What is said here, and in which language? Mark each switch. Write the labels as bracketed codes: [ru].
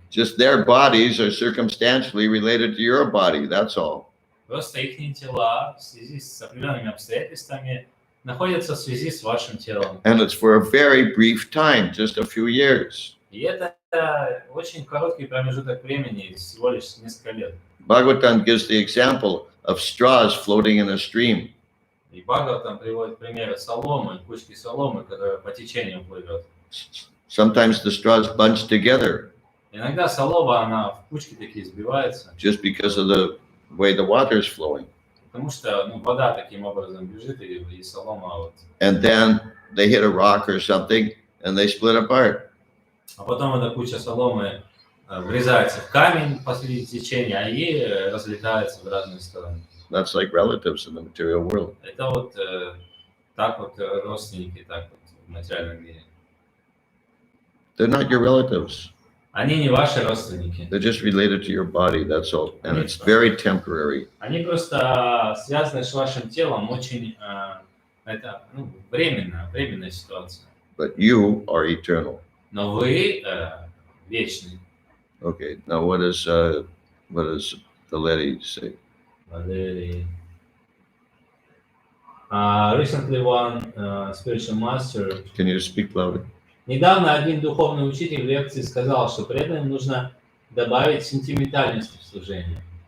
[en] Just their bodies are circumstantially related to your body, that's all. [ru] Просто их тела в связи с определенными обстоятельствами находятся в связи с вашим телом. [en] And it's for a very brief time, just a few years. [ru] И это очень короткий промежуток времени, всего лишь несколько лет. [en] Bhagavatam gives the example of straws floating in a stream. [ru] И Бхагаватам приводит примеры соломы, кучки соломы, которая по течению плывет. [en] Sometimes the straws bunch together. [ru] Иногда солома, она в кучки такие сбивается. [en] Just because of the way the water is flowing. [ru] Потому что вода таким образом бежит, и солома вот. [en] And then they hit a rock or something, and they split apart. [ru] А потом эта куча соломы врезается в камень посреди течения, и разлетается в разные стороны. [en] That's like relatives in the material world. [ru] Это вот так вот родственники, так вот в материальном мире. [en] They're not your relatives. [ru] Они не ваши родственники. [en] They're just related to your body, that's all. And it's very temporary. [ru] Они просто связаны с вашим телом, очень это временная ситуация. [en] But you are eternal. [ru] Но вы вечны. [en] Okay, now what does the lady say? [ru] Валерий. [en] Recently one spiritual master. Can you speak louder? [ru] Недавно один духовный учитель в лекции сказал, что преданным нужно добавить сентиментальности в служение.